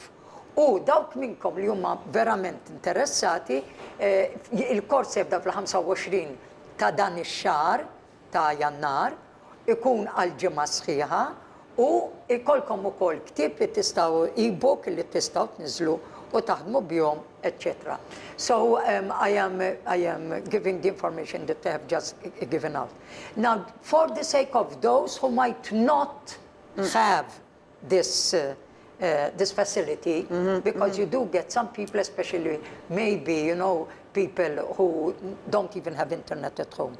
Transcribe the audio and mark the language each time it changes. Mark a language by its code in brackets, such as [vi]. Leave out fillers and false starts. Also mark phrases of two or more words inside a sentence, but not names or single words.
[mt] U dawk minnkom li huma verament interessati, il-kors jibda fl-25 ta' dan ix-xahar ta' Jannar, ikun għal ġimgħa sħiħa u ikolkom ukoll ktieb li tistgħu e-book li tistgħu tniżlu u taħdmu bihom, etc. [en] So I am giving the information that I have just given out. Now, for the sake of those who might not have this facility, because you do get some people, especially maybe, you know, people who don't even have internet at home.